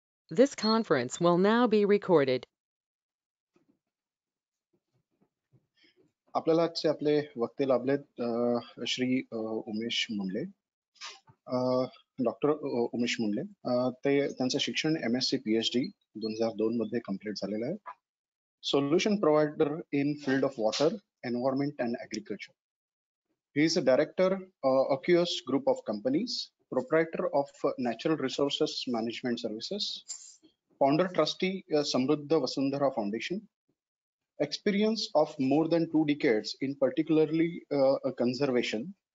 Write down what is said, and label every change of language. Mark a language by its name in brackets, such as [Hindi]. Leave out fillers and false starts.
[English] This conference will now be recorded. [Marathi] आपल्याला आजचे आपले वक्ते लाभलेत श्री उमेश मुंडले. डॉक्टर उमेश मुंडले ते त्यांचं शिक्षण MSc PhD 2002 मध्ये कंप्लीट झालेलं आहे. [English] Solution provider in field of water, environment and agriculture. He is a director, Oculus Group of Companies, proprietor of Natural Resources Management Services, founder trustee, Samruddha Vasundhara Foundation. Experience of more than 2 decades in particularly conservation.